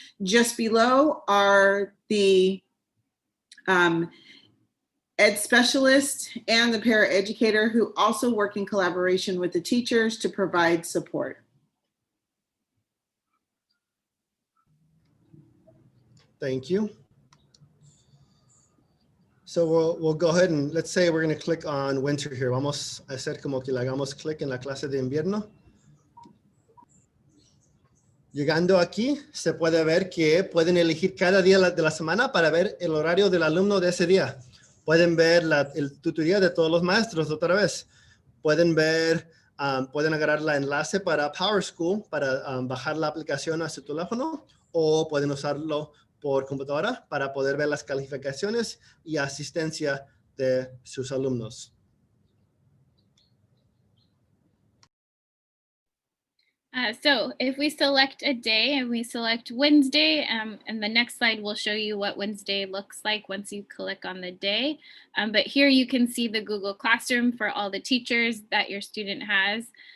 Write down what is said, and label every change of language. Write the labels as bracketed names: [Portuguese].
[English] Just below are the ed specialist and the paraeducator who also work in collaboration with the teachers to provide support. Thank you. So we'll go ahead and let's say we're going to click on winter here. [Spanish] Vamos a hacer como que le hagamos clic en la clase de invierno. Llegando aquí, se puede ver que pueden elegir cada día de la semana para ver el horario del alumno de ese día. Pueden ver el tutoría de todos los maestros otra vez. Pueden ver, pueden agarrar la enlace para PowerSchool para bajar la aplicación a su teléfono, o pueden usarlo por computadora para poder ver las calificaciones y asistencia de sus alumnos. [English] So if we select a day and we select Wednesday, and the next slide will show you what Wednesday looks like once you click on the day. But here you can see the Google Classroom for all the teachers that your student has.